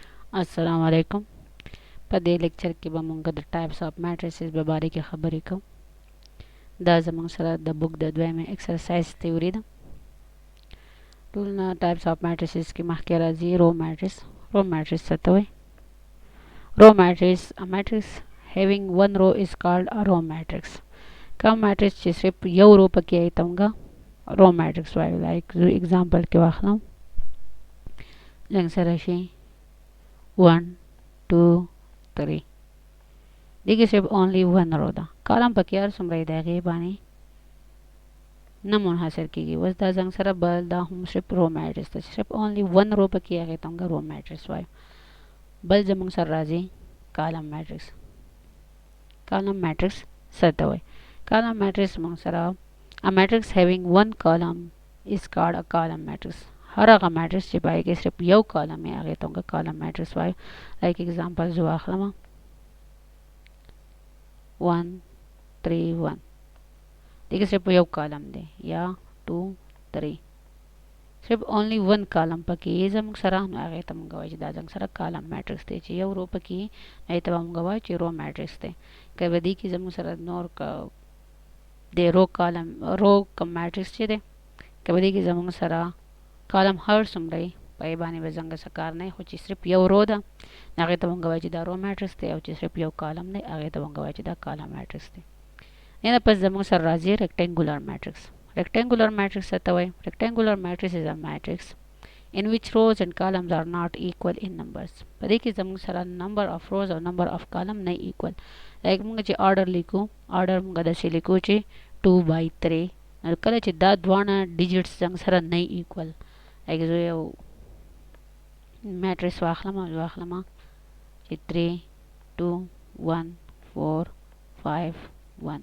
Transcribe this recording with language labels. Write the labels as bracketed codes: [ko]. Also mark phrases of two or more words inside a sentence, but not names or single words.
[ar] السلام عليكم. [ps] په دې لیکچر کې به مونږ د [en] types of matrices [ps] په باره کې خبرې کوو. دا زموږ سره د بوک د دویمه [en] exercise theory [ps] ده. ټول نه [en] types of matrices [ps] کې مخکې راځي [en] row matrix. row matrix [ps] څه ته وایي؟ [en] row matrix a matrix having one row is called a row matrix. [ps] کوم میټریکس چې صرف یو رو پکې وي ته مونږ [en] row matrix [ps] وایو. لایک زه اگزامپل کې واخلم، څنګه سره شي 1 2 3 دیگه صرف [en] only one row [ps] ده. کالم پکې هر څومره دی هغې باندې نه منحصر کېږي. اوس دا زنګ سره بل دا هم صرف [en] row matrix [ps] ده، صرف [en] only one row [ps] پکې هغې ته موږ [en] row matrix [ps] وایو. بل زموږ سره راځي [en] column matrix. column matrix [ps] څه ته وایي؟ [en] column matrix [ps] موږ سره [en] a matrix having one column is called a column matrix. [ps] هر هغه میټریکس چې پای کې صرف یو کالم یې هغې ته موږ [en] column matrix [ps] وایو. لایک اگزامپل زه واخلم 1 3 1 دیگه صرف یو کالم دی، یا 2 3 صرف [en] only one column [ps] پکې یې زموږ سره، نو هغې ته موږ وایو چې دا زموږ سره [en] column matrix [ps] دی. چې یو رو پکې هغې ته به موږ وایو چې [en] row matrix [ps] دی. که په دې کې زموږ سره نور د رو کالم رو کم میټریکس چې دی، که په دې کې زموږ سره کالم هر څومره وي په یې باندې به زنګ څه کار نه وي، خو چې صرف یو رو ده هغې ته موږ وایو چې دا [en] row matrix [ps] دی، او چې صرف یو کالم دی هغې ته موږ وایو چې دا [en] column matrix [ps] دی. نه پس زموږ سره راځي [en] rectangular matrix. Rectangular matrix [ps] څه ته وایي؟ [en] Rectangular matrix is a matrix in which rows and columns are not equal in numbers. [ps] په دې کې زموږ سره [en] number of rows [ps] او [en] number of column [ps] نه equal. لایک موږ چې order لیکو، order موږ داسې لیکو چې 2/3. کله چې دا دواړه ډیجټس زموږ سره نه equal، لایک زه یو میټریکس واخلم چې 3 2 1 4 5 1.